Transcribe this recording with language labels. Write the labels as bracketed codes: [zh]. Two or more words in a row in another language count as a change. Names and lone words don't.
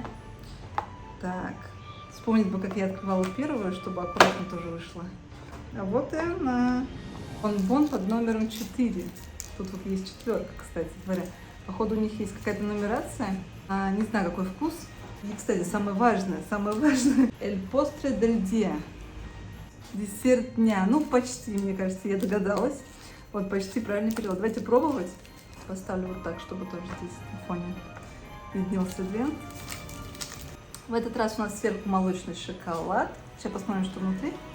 [ru] Так, вспомнить бы, как я открывала первую, чтобы аккуратно тоже вышло. А вот и она. Бонбон под номером 4. Тут есть 4, кстати говоря. Походу, у них есть какая-то нумерация. Не знаю, какой вкус. И, кстати, самое важное. [es] El postre del día. [ru] Десерт дня. Почти, мне кажется, я догадалась. Почти правильный перевод. Давайте пробовать. Поставлю вот так, чтобы тоже здесь на фоне виднелся лент. В этот раз у нас сверху молочный шоколад. Сейчас посмотрим, что внутри.